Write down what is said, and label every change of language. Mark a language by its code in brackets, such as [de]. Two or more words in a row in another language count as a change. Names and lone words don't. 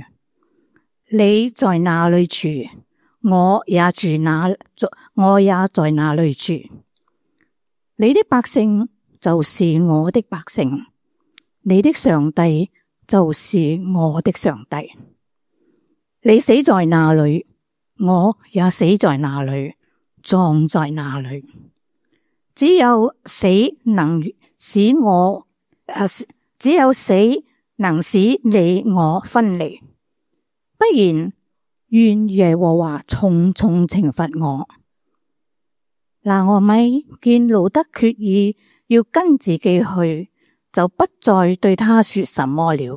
[zh] 你在哪裏住，我也在哪裏住。你的百姓就是我的百姓，你的上帝就是我的上帝。你死在哪裏，我也死在哪裏，葬在哪裏。只有死能使你我分離，不然願耶和華重重懲罰我。拿俄米見路德決意要跟自己去，就不再對他說什麼了。